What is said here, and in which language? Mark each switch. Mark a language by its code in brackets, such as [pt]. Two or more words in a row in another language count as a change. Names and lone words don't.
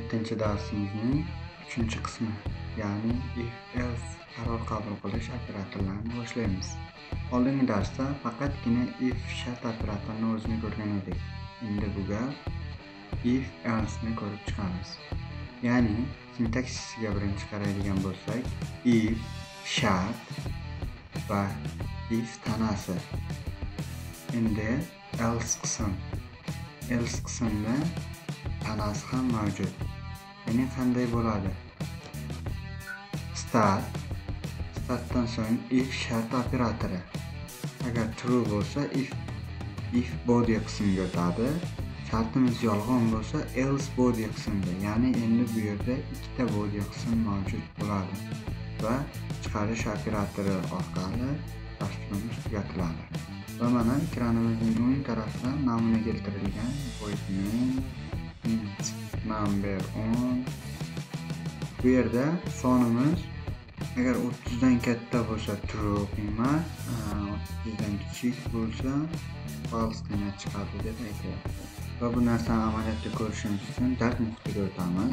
[uz] 7 darsimizning 3-qismi, ya'ni if-else qaror qabul qilish operatorlarini boshlaymiz. Oldingi darsda faqatgina if shart operatorini o'zini ko'rgan edik. Endi bu gal if-else ni ko'rib chiqamiz. Ya'ni sintaksisiga birinchi qaraydigan bo'lsak, if shart va if tanasi. Endi else qismda tanasi ham mavjud. Ya'ni qanday bo'ladi? Startdan so'ng if shart operatori. Agar true bo'lsa [en] if body [uz] qismiga o'tadi. Shartimiz yolg'on bo'lsa [en] else body [uz] qismiga. Ya'ni endi bu yerda ikkita body qism mavjud bo'ladi va chiqarish operatori orqali dasturimiz tugatiladi. Va mana ekranimizning o'ng tarafida namuna keltirilgan [en] void main int number [uz] 10. Bu yerda sonimiz agar 30 dan katta bo'lsa true qiymat, 30 dan kichik bo'lsa false qiymat chiqadi deb aytyapti. Va bu narsani amaliyotda ko'rishimiz uchun dart muhitiga o'tamiz.